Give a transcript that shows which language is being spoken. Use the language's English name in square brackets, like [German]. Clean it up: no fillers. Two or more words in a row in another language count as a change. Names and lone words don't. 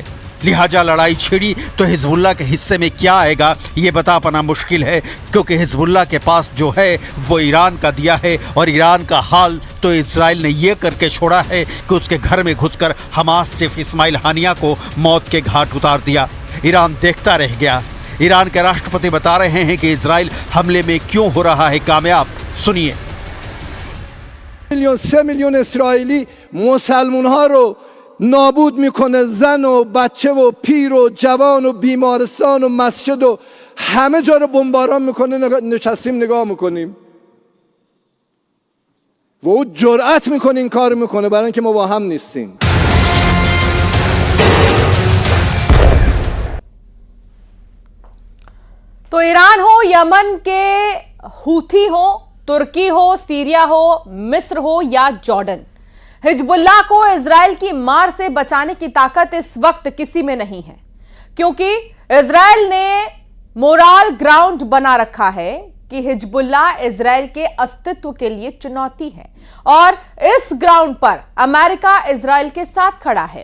[Hindi] लिहाजा लड़ाई छिड़ी तो हिजबुल्लाह के हिस्से में क्या आएगा ये बता पाना मुश्किल है, क्योंकि हिजबुल्लाह के पास जो है वो ईरान का दिया है और ईरान का हाल तो इजराइल ने ये करके छोड़ा है कि उसके घर में घुसकर हमास चीफ इस्माइल हानिया को मौत के घाट उतार दिया। ईरान देखता रह गया। ईरान के राष्ट्रपति बता रहे हैं कि इजराइल हमले में क्यों हो रहा है कामयाब। सुनिए। [Persian] 3 میلیون اسرائیلی مسلمان‌ها رو نابود میکنه، زن و بچه و پیر و جوان و بیمارستان و مسجد و همه جا رو بمباران میکنه. نشستیم نگاه میکنیم و او جرأت میکنه این کار میکنه برای اینکه ما با هم نیستیم. [Hindi] तो ईरान हो, यमन के हूथी हो, तुर्की हो, सीरिया हो, मिस्र हो या जॉर्डन, हिजबुल्लाह को इजराइल की मार से बचाने की ताकत इस वक्त किसी में नहीं है, क्योंकि इजराइल ने [English] moral ground [Hindi] बना रखा है कि हिजबुल्लाह इजराइल के अस्तित्व के लिए चुनौती है और इस ग्राउंड पर अमेरिका इजराइल के साथ खड़ा है।